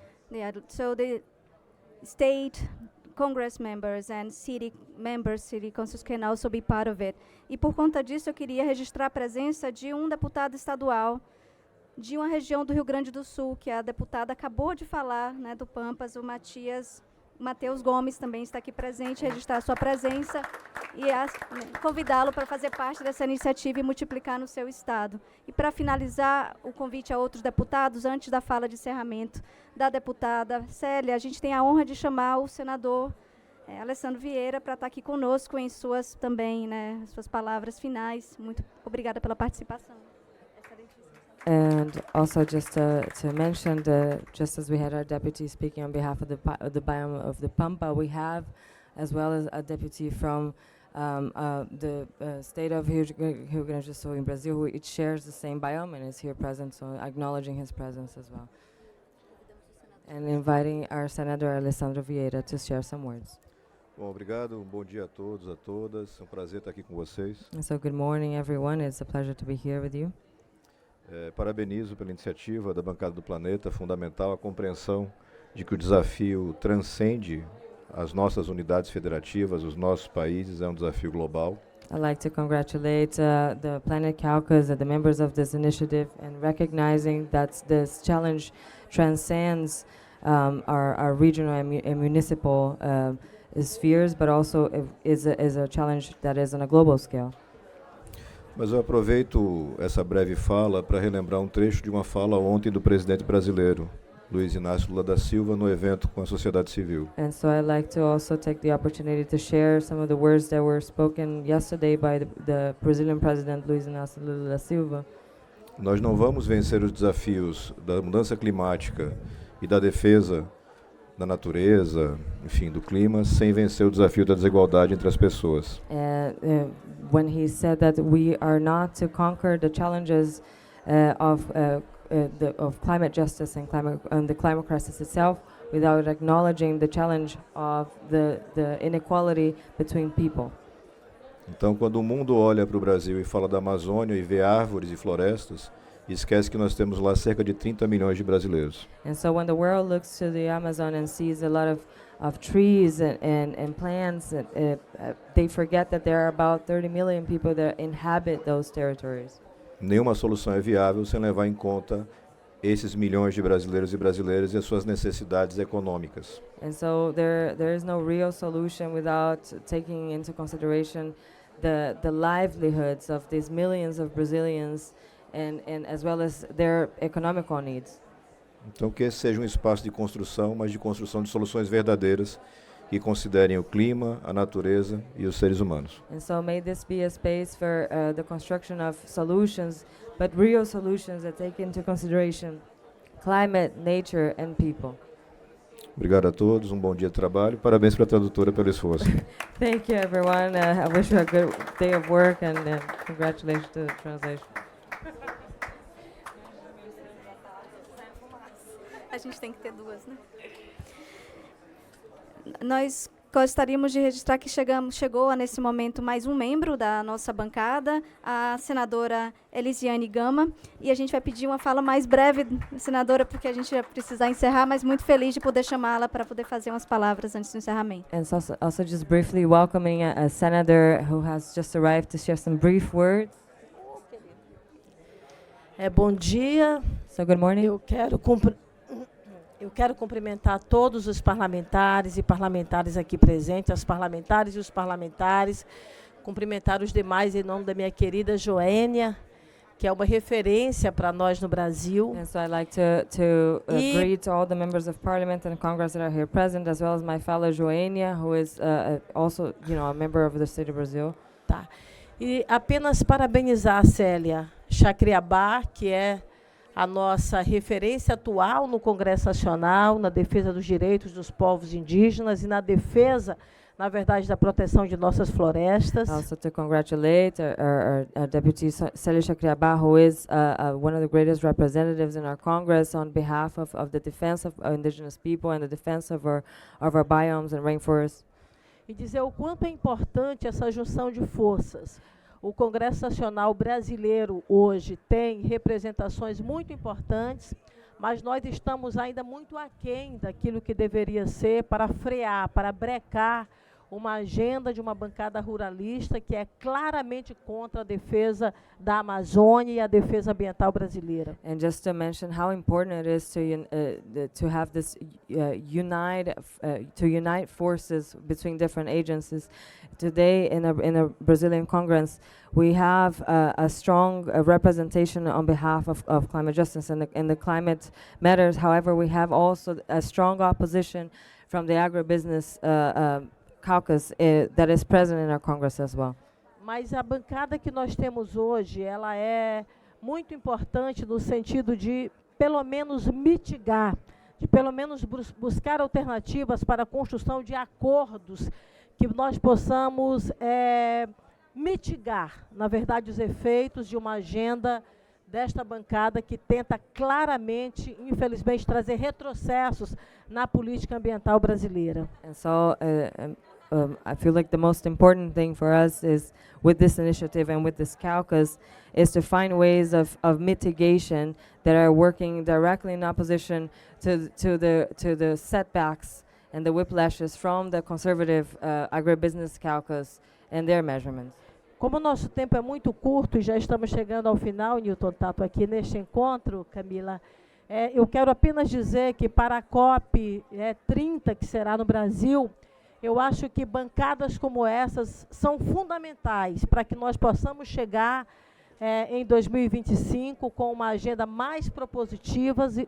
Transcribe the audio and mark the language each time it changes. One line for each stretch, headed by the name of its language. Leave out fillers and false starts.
English: Yeah, so the state Congress members and city councils can also be part of it.
Portuguese: E por conta disso eu queria registrar a presença de um deputado estadual de uma região do Rio Grande do Sul, que a deputada acabou de falar, né, do Pampas, o Matheus Gomes também está aqui presente, registrar a sua presença e convidá-lo para fazer parte dessa iniciativa e multiplicar no seu estado. E para finalizar, o convite a outros deputados, antes da fala de encerramento da deputada Célia, a gente tem a honra de chamar o senador Alessandro Vieira para estar aqui conosco em suas também, né, suas palavras finais. Muito obrigada pela participação.
English: And also just to mention, just as we had our deputy speaking on behalf of the biome of the Pampa, we have as well as a deputy from the state of Rio Grande do Sul in Brazil, who it shares the same biome and is here present, so acknowledging his presence as well. And inviting our Senator Alessandro Vieira to share some words.
Portuguese: Bom, obrigado. Bom dia a todos, a todas. É um prazer estar aqui com vocês.
English: And so good morning, everyone. It's a pleasure to be here with you.
Portuguese: Parabenizo pela iniciativa da Bancada do Planeta, fundamental a compreensão de que o desafio transcende as nossas unidades federativas, os nossos países, é um desafio global.
English: I'd like to congratulate the Planet Caucus and the members of this initiative and recognizing that this challenge transcends our regional and municipal spheres, but also is a challenge that is on a global scale.
Portuguese: Mas eu aproveito essa breve fala para relembrar um trecho de uma fala ontem do presidente brasileiro, Luiz Inácio Lula da Silva, no evento com a sociedade civil.
English: And so I'd like to also take the opportunity to share some of the words that were spoken yesterday by the Brazilian President Luiz Inácio Lula da Silva.
Portuguese: Nós não vamos vencer os desafios da mudança climática e da defesa da natureza, enfim, do clima, sem vencer o desafio da desigualdade entre as pessoas.
English: When he said that we are not to conquer the challenges of climate justice and the climate crisis itself without acknowledging the challenge of the inequality between people.
Portuguese: Então, quando o mundo olha para o Brasil e fala da Amazônia e vê árvores e florestas, esquece que nós temos lá cerca de 30 milhões de brasileiros.
English: And so when the world looks to the Amazon and sees a lot of trees and plants, they forget that there are about 30 million people that inhabit those territories.
Portuguese: Nenhuma solução é viável sem levar em conta esses milhões de brasileiros e brasileiras e as suas necessidades econômicas.
English: And so there is no real solution without taking into consideration the livelihoods of these millions of Brazilians and as well as their economical needs.
Portuguese: Então que esse seja um espaço de construção, mas de construção de soluções verdadeiras que considerem o clima, a natureza e os seres humanos.
English: And so may this be a space for the construction of solutions, but real solutions that take into consideration climate, nature and people.
Portuguese: Obrigado a todos, bom dia de trabalho. Parabéns para a tradutora pelo esforço.
English: Thank you, everyone. I wish you a good day of work and congratulations to the translation.
Portuguese: A gente tem que ter duas, né? Nós gostaríamos de registrar que chegou nesse momento mais um membro da nossa bancada, a senadora Elisiane Gama, e a gente vai pedir uma fala mais breve, senadora, porque a gente vai precisar encerrar, mas muito feliz de poder chamá-la para poder fazer umas palavras antes do encerramento.
English: And so also just briefly welcoming a senator who has just arrived to share some brief words.
Portuguese: Bom dia.
English: So good morning.
Portuguese: Eu quero cumprimentar todos os parlamentares e parlamentares aqui presentes, as parlamentares e os parlamentares, cumprimentar os demais em nome da minha querida Joênia, que é uma referência para nós no Brasil.
English: And so I'd like to greet all the members of Parliament and Congress that are here present, as well as my fellow Joênia, who is also, a member of the state of Brazil.
Portuguese: Tá. E apenas parabenizar a Célia Chacriabá, que é a nossa referência atual no Congresso Nacional, na defesa dos direitos dos povos indígenas e na defesa, na verdade, da proteção de nossas florestas.
English: Also to congratulate our Deputy Célia Chacriabá, who is one of the greatest representatives in our Congress on behalf of the defense of indigenous people and the defense of our biomes and rainforests.
Portuguese: E dizer o quanto é importante essa junção de forças. O Congresso Nacional brasileiro hoje tem representações muito importantes, mas nós estamos ainda muito aquém daquilo que deveria ser para frear, para brecar uma agenda de uma bancada ruralista que é claramente contra a defesa da Amazônia e a defesa ambiental brasileira.
English: And just to mention how important it is to have this unite forces between different agencies. Today in a Brazilian Congress, we have a strong representation on behalf of climate justice and the climate matters. However, we have also a strong opposition from the agribusiness Caucus that is present in our Congress as well.
Portuguese: Mas a bancada que nós temos hoje, ela é muito importante no sentido de, pelo menos, mitigar, de pelo menos buscar alternativas para a construção de acordos que nós possamos mitigar, na verdade, os efeitos de uma agenda desta bancada que tenta claramente, infelizmente, trazer retrocessos na política ambiental brasileira.
English: And so I feel like the most important thing for us is with this initiative and with this caucus is to find ways of mitigation that are working directly in opposition to the setbacks and the whiplashes from the conservative agribusiness caucus and their measurements.
Portuguese: Como o nosso tempo é muito curto e já estamos chegando ao final, Newton Tato, aqui neste encontro, Camila, eu quero apenas dizer que para a COP30, que será no Brasil, eu acho que bancadas como essas são fundamentais para que nós possamos chegar em 2025 com uma agenda mais propositiva